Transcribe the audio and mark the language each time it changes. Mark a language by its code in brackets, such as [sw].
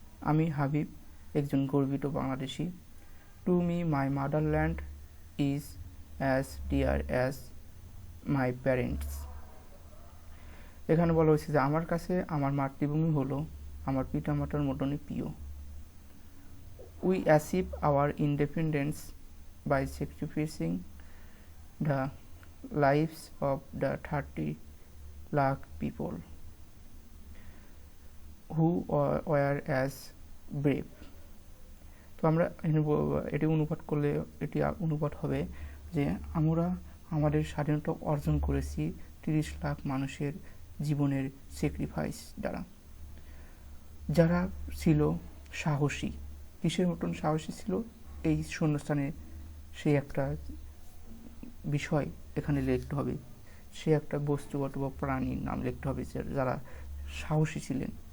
[bn] আমি হাবিব, একজন গর্বিত Bangladeshi. [en] To me my motherland is as dear as my parents. [bn] এখানে বলা হয়েছে যে আমার কাছে আমার মাতৃভূমি হলো আমার পিতামাতার মতনই প্রিয়। [en] We achieve our independence by sacrificing the lives of the 30 lakh people who were as brave. [bn] তো আমরা এটি অনুবাদ করলে এটি অনুবাদ হবে যে আমরা আমাদের স্বাধীনতা অর্জন করেছি 30 লাখ মানুষের জীবনের স্যাক্রিফাইস দ্বারা, যারা ছিল সাহসী। কিসের মতন সাহসী ছিল? এই শূন্যস্থানে সেই একটা বিষয় এখানে লিখতে হবে, সে একটা বস্তুগত বা প্রাণীর নাম লিখতে হবে যারা সাহসী ছিলেন।